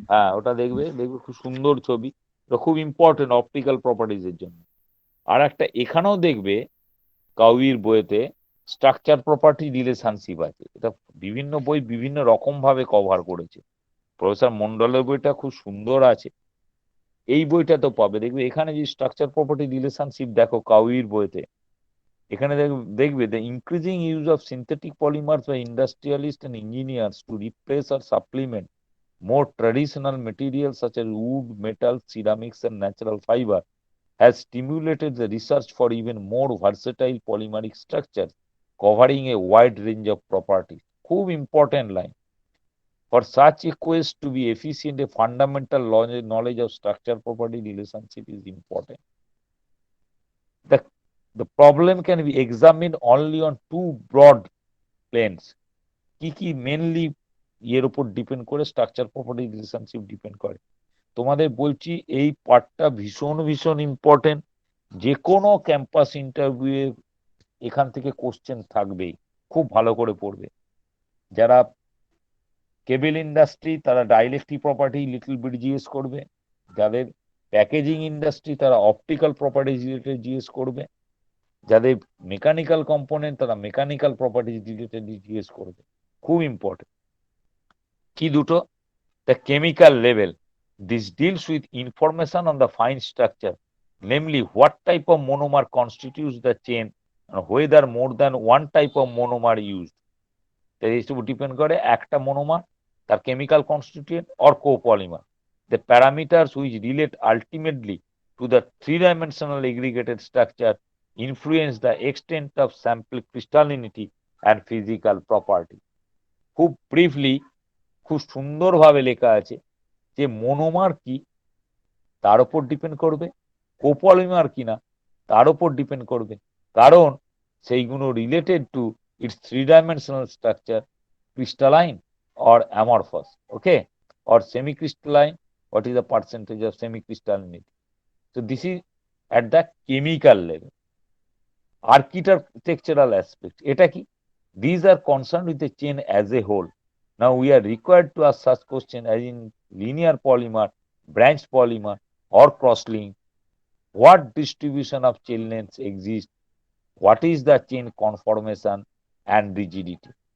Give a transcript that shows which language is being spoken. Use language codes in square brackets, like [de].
[bn] হ্যাঁ ওটা দেখবে, দেখবে খুব সুন্দর ছবি, এটা খুব ইম্পর্টেন্ট অপটিক্যাল প্রপার্টিজ এর জন্য। আর একটা এখানেও দেখবে কাউইর বইতে স্ট্রাকচার প্রপার্টি রিলেশনশিপ আছে, এটা বিভিন্ন বই বিভিন্ন রকম ভাবে কভার করেছে। প্রফেসর মন্ডলের বইটা খুব সুন্দর আছে, এই বইটা তো পাবে। [en] দেখবে এখানে যে স্ট্রাকচার প্রপার্টি রিলেশনশিপ দেখো কাউইর বইতে, এখানে দেখবে the increasing use of synthetic polymers by industrialist and engineers to replace or supplement more traditional materials such as wood, metal, ceramics, and natural fiber has stimulated the research for even more versatile polymeric structures covering a wide range of properties. খুব important line. For such a quest to be efficient, a fundamental knowledge of structure property relationship is important. The, the problem can be examined only on two broad planes. [bn] কি কি mainly এর উপর depend করে structure property relationship depend করে। তোমাদের বলছি এই পার্টটা ভীষণ ভীষণ ইম্পর্টেন্ট, যে কোনো ক্যাম্পাস ইন্টারভিউয়ে এখান থেকে কোশ্চেন থাকবেই, খুব ভালো করে পড়বে। যারা কেবল ইন্ডাস্ট্রি তারা ডাইলেকট্রিক প্রপার্টি লিটল বিট জিজ্ঞেস করবে, যাদের প্যাকেজিং ইন্ডাস্ট্রি তারা অপটিক্যাল প্রপার্টিজ রিলেটেড জিজ্ঞেস করবে, যাদের মেকানিক্যাল কম্পোনেন্ট তারা মেকানিক্যাল প্রপার্টিজ রিলেটেড জিজ্ঞেস করবে, খুব ইম্পর্টেন্ট। [en] কি দুটো? The chemical level. This deals with information on the fine structure, namely what type of monomer constitutes the chain and whether more than one type of monomer used. That is to depend করে একটা monomer, তার chemical constituent or copolymer. The parameters which relate ultimately to the three-dimensional aggregated structure influence the extent of sample crystallinity and physical property. [bn] খুব briefly, খুব সুন্দরভাবে লেখা আছে যে monomer কি তার উপর ডিপেন্ড করবে, কোপলিমার কিনা তার উপর ডিপেন্ড করবে, কারণ সেইগুলো related to its three dimensional structure, crystalline or amorphous, okay, or semi crystalline, what is the percentage of semi ক্রিস্টালিনিটি। [en] So this is at the chemical level. Architectural aspect, এটা কি? These are concerned with the chain as a whole. Now we are required to ask such question as in linear polymer, branch polymer, or cross-link. What distribution of chain lengths exists? What is the chain conformation and rigidity?